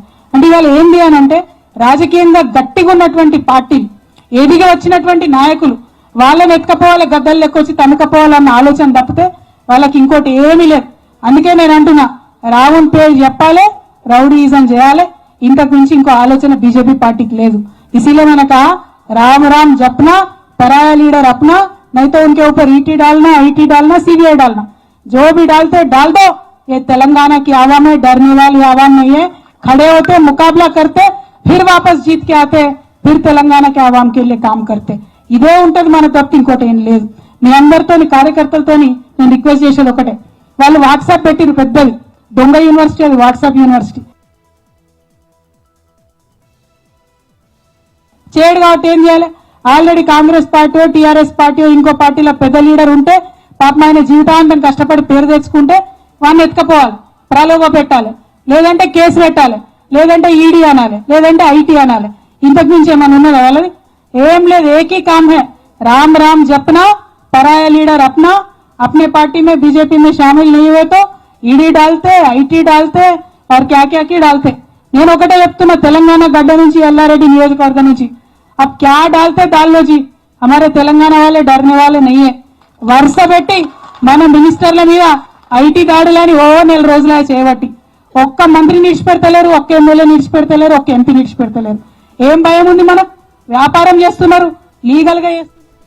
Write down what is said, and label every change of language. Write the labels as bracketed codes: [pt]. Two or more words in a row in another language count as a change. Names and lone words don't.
[te] అంటే ఇవాళ ఏంది అని అంటే, రాజకీయంగా గట్టిగా ఉన్నటువంటి పార్టీ, ఎదిగా వచ్చినటువంటి నాయకులు వాళ్ళని ఎత్తుకపోవాలి, గద్దలు లెక్కొచ్చి తనుకపోవాలన్న ఆలోచన తప్పితే వాళ్ళకి ఇంకోటి ఏమీ లేదు. అందుకే నేను అంటున్నా, రావణ్ పేరు చెప్పాలి, రౌడీజం చేయాలి, ఇంతకు మించి ఇంకో ఆలోచన బీజేపీ పార్టీకి లేదు. [hi] इसीलिए मैंने कहा, राम राम जपना, पराया लीडर अपना, नहीं तो उनके ऊपर ईटी डालना, आईटी डालना, सीबीआई डालना, जो भी डालते डाल दो. ये तेलंगाना की आवाम है, डरने वाली आवाम नहीं है. खड़े होते, मुकाबला करते, फिर वापस जीत के आते, फिर तेलंगाना के आवाम के लिए काम करते. [te] ఇదే ఉంటది మన తప్ప, ఇంకోటి ఏం లేదు. మీ అందరితోని కార్యకర్తలతోని నేను రిక్వెస్ట్ చేసేది ఒకటే, వాళ్ళు వాట్సాప్ పెట్టిరు పెద్దది, దొంగ యూనివర్సిటీ అది, వాట్సాప్ యూనివర్సిటీ. చేయడు కాబట్టి ఏం చేయాలి? ఆల్రెడీ కాంగ్రెస్ పార్టీ టీఆర్ఎస్ పార్టీ ఇంకో పార్టీలో పెద్ద లీడర్ ఉంటే పాపం ఆయన జీవితాంతం కష్టపడి పేరు తెచ్చుకుంటే వాడిని ఎత్తుకపోవాలి, ప్రలోభ పెట్టాలి, లేదంటే కేసు పెట్టాలి, లేదంటే ఈడీ అనాలి, లేదంటే ఐటీ అనాలి. ఇంతకు మించి ఏమైనా ఉన్నదా వాళ్ళది? ఏం లేదు. [hi] एक ही काम है, राम राम जपना, पराया लीडर अपना, अपने पार्टी में बीजेपी में शामिल नहीं हुए तो ईडी डालते, ఐటీ डालते और क्या क्या की डालते. [te] నేను ఒకటే చెప్తున్నా, తెలంగాణ గడ్డ నుంచి ఎల్లారెడ్డి నియోజకవర్గం నుంచి [hi] अब क्या डालते डाल लो जी, हमारे तेलंगाना वाले डरने वाले नहीं है. [te] వరుస పెట్టి మన మినిస్టర్ల మీద ఐటీ దాడులని నెల రోజులే చేయబట్టి ఒక్క మంత్రిని విడిచిపెడతలేరు, ఒక్క ఎమ్మెల్యే విడిచిపెడతలేరు, ఒక్క ఎంపీ విడిచిపెడతలేరు. ఏం భయం ఉంది? మనం వ్యాపారం చేస్తున్నారు, లీగల్ గా చేస్తున్నారు.